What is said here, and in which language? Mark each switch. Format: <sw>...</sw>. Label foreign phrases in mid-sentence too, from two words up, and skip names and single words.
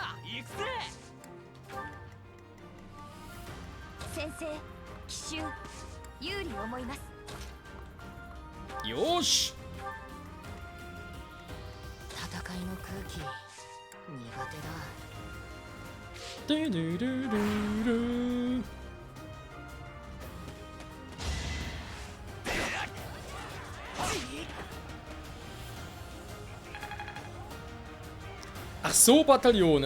<ja>行くぜ。先生奇襲有利思います。 Josh! 戦いの空気苦手だ。 Du, du, du, du, du.</ja> <de>Ach so, Bataillone.</de>